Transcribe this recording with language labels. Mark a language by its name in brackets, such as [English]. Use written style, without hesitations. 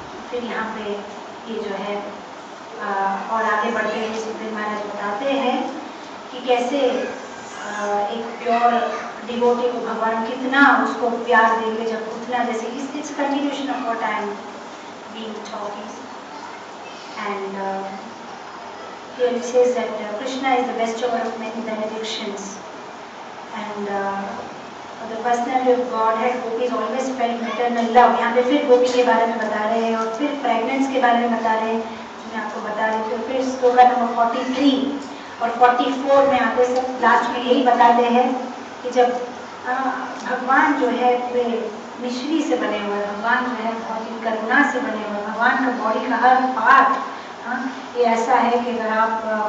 [Hindi] फिर यहाँ पे ये जो है और आगे बढ़ते हैं सुखदेव महाराज बताते हैं कि कैसे एक प्योर डिवोटी को भगवान कितना उसको प्यार देंगे, जब उतना जैसे [English] It's continuation of what I am being talking. And here it says that Krishna is the bestower of many benedictions, and the personality of Godhead, gopis always felt maternal love। [Hindi] यहाँ पे फिर गोपी के बारे में बता रहे हैं और फिर प्रेगनेंस के बारे में बता रहे हैं, मैं आपको बता रही हूँ। फिर श्लोका नंबर 43 और 44 में आते सब लास्ट में यही बताते हैं कि जब भगवान जो है वे मिश्री से बने हुए, भगवान जो है बहुत ही करुणा से बने हुए, भगवान का बॉडी का हर पार्ट ये ऐसा है कि अगर आप